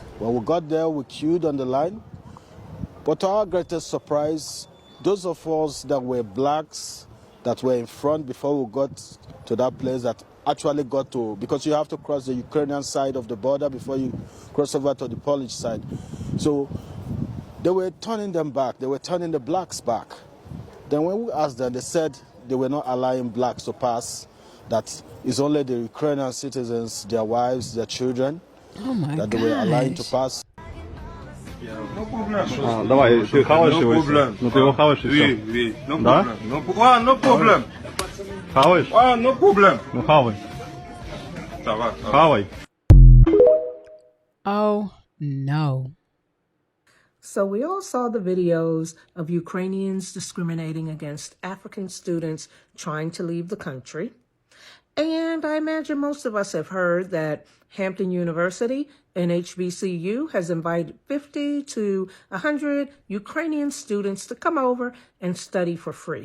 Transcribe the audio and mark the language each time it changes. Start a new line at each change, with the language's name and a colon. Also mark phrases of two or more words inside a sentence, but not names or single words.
English: When we got there, we queued on the line. But to our greatest surprise, those of us that were blacks that were in front before we got to that place that actually got to, because you have to cross the Ukrainian side of the border before you cross over to the Polish side. So they were turning them back. They were turning the blacks back. Then when we asked them, they said they were not allowing blacks to pass, that it's only the Ukrainian citizens, their wives, their children, that they were allowing to pass.
Russian: Давай, ты хаваешь его? Ну ты его хаваешь и все. Да?
English: No problem.
Russian: Хаваешь?
English: No problem.
Russian: Ну хавай. Хавай.
English: Oh, no. So we all saw the videos of Ukrainians discriminating against African students trying to leave the country. And I imagine most of us have heard that Hampton University and HBCU has invited 50 to 100 Ukrainian students to come over and study for free.